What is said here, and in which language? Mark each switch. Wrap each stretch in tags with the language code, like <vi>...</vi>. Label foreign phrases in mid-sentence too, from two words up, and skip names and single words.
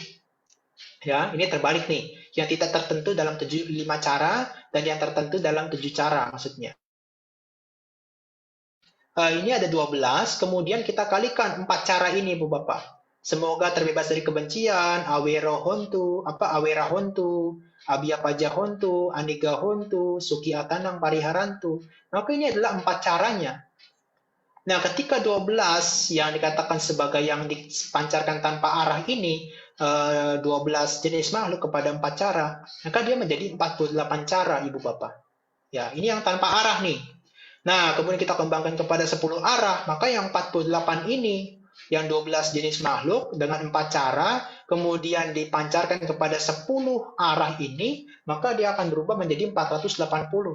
<id>Ya, ini terbalik nih. Yang tidak tertentu dalam 5 cara dan yang tertentu dalam 7 cara maksudnya. Ini ada 12, kemudian kita kalikan 4 cara ini Bu Bapak. Semoga terbebas dari kebencian,</id> <pi>awera hontu, abiyapaja hontu, aniga hontu, suki atanang pariharantu.</pi> <id>Maka ini adalah 4 caranya. Nah, ketika 12 yang dikatakan sebagai yang dipancarkan tanpa arah ini, 12 jenis makhluk kepada 4 cara, maka dia menjadi 48 cara, Ibu Bapak. Ya, ini yang tanpa arah nih. Nah, kemudian kita kembangkan kepada 10 arah, maka yang 48 ini, yang 12 jenis makhluk dengan 4 cara, kemudian dipancarkan kepada 10 arah ini, maka dia akan berubah menjadi 480.</id>